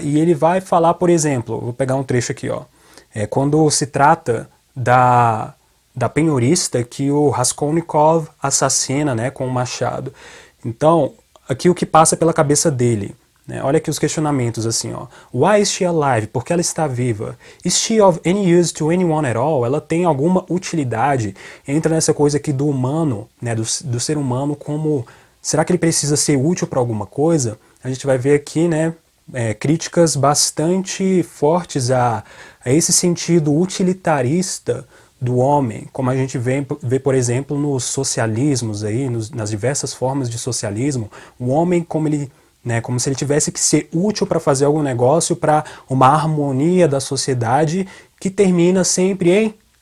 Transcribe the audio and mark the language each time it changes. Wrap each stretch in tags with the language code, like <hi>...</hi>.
<pt>E ele vai falar, por exemplo, vou pegar um trecho aqui, ó. Quando se trata da penhorista que o Raskolnikov assassina, né, com o machado. Então, aqui o que passa pela cabeça dele, né? Olha aqui os questionamentos assim, ó.</pt> <en>Why is she alive?</en> <pt>Por que ela está viva?</pt> <en>Is she of any use to anyone at all?</en> <pt>Ela tem alguma utilidade? Entra nessa coisa aqui do humano, né, do ser humano, como será que ele precisa ser útil para alguma coisa? A gente vai ver aqui, né, críticas bastante fortes a esse sentido utilitarista do homem, como a gente vê, por exemplo, nos socialismos aí, nas diversas formas de socialismo, o homem como ele, né, como se ele tivesse que ser útil para fazer algum negócio, para uma harmonia da sociedade que termina sempre em,</pt>